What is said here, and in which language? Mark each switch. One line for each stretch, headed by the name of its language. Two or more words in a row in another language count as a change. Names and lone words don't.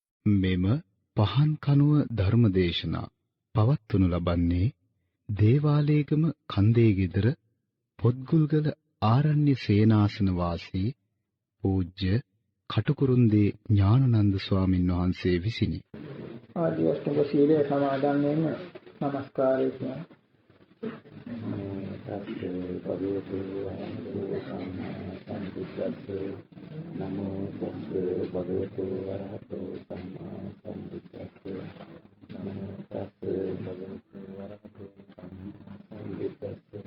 Sinhala: මෙම පහන් කනුව ධර්මදේශනා පවත්වනු ලබන්නේ දේවාලේගම කන්දේ ගෙදර පොත්ගුල්ගල ආරණ්‍ය සේනාසන වාසී පූජ්‍ය කටුකුරුන්දී ඥානানন্দ ස්වාමින් වහන්සේ විසිනි. ආදි අෂ්ටක සීලය සමාදන් වෙන්න নমස්කාරය කියනවා.
Pali: නමෝ තස්ස භගවතු වරහතෝ සම්මා සම්බුද්දස්ස නමෝ තස්ස භගවතු වරහතෝ සම්මා සම්බුද්දස්ස